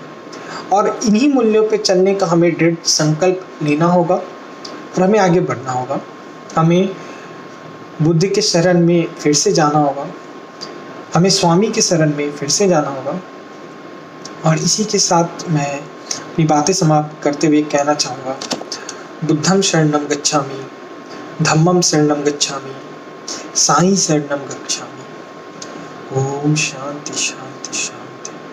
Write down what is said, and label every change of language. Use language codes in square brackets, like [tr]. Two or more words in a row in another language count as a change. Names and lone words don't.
[hi] और इन्हीं मूल्यों पे चलने का हमें दृढ़ संकल्प लेना होगा और हमें आगे बढ़ना होगा। हमें बुद्ध के शरण में फिर से जाना होगा, हमें स्वामी के शरण में फिर से जाना होगा। और इसी के साथ मैं अपनी बातें समाप्त करते हुए कहना चाहूँगा, [pi] बुद्धं शरणं गच्छामि, धम्मं शरणं गच्छामि, साईं शरणं गच्छामि। [sa] ओम शांति शांति शांति।